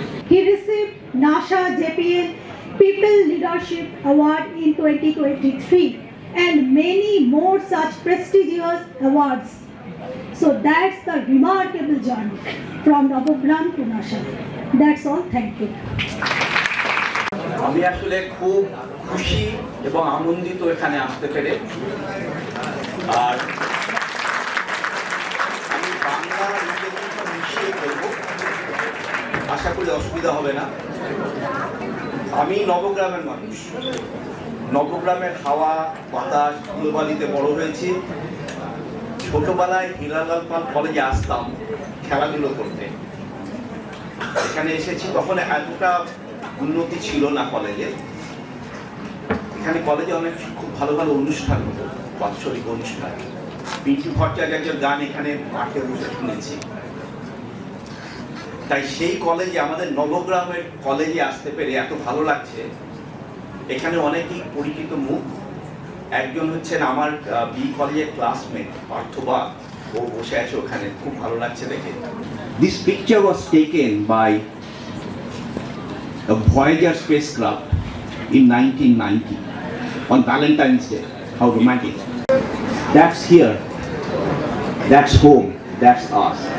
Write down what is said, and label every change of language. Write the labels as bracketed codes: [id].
[en] He received NASA JPL People Leadership Award in 2023 and many more such prestigious awards. So that's the remarkable journey from Navogram to NASA. That's all. Thank you. [bn] আমি আসলে খুব খুশি এবং আনন্দিত এখানে আসতে পেরে। আর আমি বাংলা ইংরেজিটা মিশিয়ে বলবো, আশা করি অসুবিধা হবে না। আমি নবগ্রামের মানুষ, নবগ্রামের হাওয়া বাতাস ধুলোবালিতে বড় হয়েছি। ছোটবেলায় হিলালাল পাল কলেজে আসতাম খেলাধুলো করতে। এখানে এসেছি তখন এতটা উন্নতি ছিল না কলেজে। এখানে কলেজে অনেক খুব ভালো ভালো অনুষ্ঠান হতো, বাৎসরিক অনুষ্ঠান। পিন্টু ভট্টাচার্যের গান এখানে মাঠে বসে শুনেছি। তাই সেই কলেজে, আমাদের নবগ্রামের কলেজে আসতে পেরে এত ভালো লাগছে। এখানে অনেকেই পরিচিত মুখ। একজন হচ্ছেন আমার বি কলেজের ক্লাসমেট পার্থবা, ও বসে আছে ওখানে, খুব ভালো লাগছে দেখে। [en] This picture was taken by a Voyager spacecraft in 1990 on Valentine's Day. How romantic. That's here. That's home. That's us.